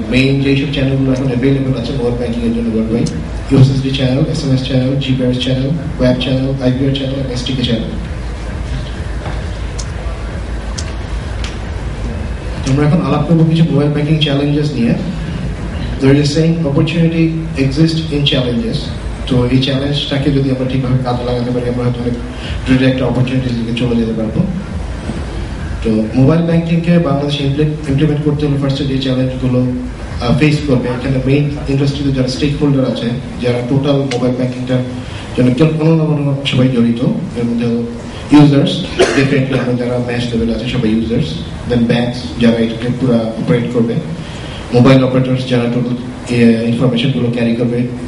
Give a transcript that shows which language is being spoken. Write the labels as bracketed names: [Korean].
[Bangla] Main যেসব চ্যানেলগুলো এখন অ্যাভেলেবল আছে মোবাইল ব্যাংকিং এর জন্য world wide: USSD channel, SMS channel, GPRS channel, web channel, IPR channel, এসটিকে channel. আমরা এখন আলাপ করবো কিছু মোবাইল ব্যাংকিং চ্যালেঞ্জেস নিয়ে। [English] There is a saying, opportunity exists in challenges. [Bangla] তো এই চ্যালেঞ্জটাকে যদি আমরা ঠিকভাবে কাজে লাগাতে পারি, আমরা হয়তো অনেক ডিরেক্ট অপরচুনিটির দিকে চলে যেতে পারবো। তো মোবাইল ব্যাংকিং কে বাংলাদেশে ইমপ্লিমেন্ট করতে হলে ফার্স্টে যে চ্যালেঞ্জগুলো ফেস করবে, এখানে মেইন ইন্ডাস্ট্রিতে যারা স্টেক হোল্ডার আছে, যারা টোটাল মোবাইল ব্যাংকিংটার জন্য কোনো না কোনো সবাই জড়িত, এর মধ্যে ইউজার্স, ডেফিনেটলি আমরা যারা ম্যাচ লেভেল আছে সবাই ইউজার্স, দেন ব্যাংকস যারা এটাকে পুরো অপারেট করবে, মোবাইল অপারেটরস যারা টোটাল ইনফরমেশন গুলো ক্যারি করবে,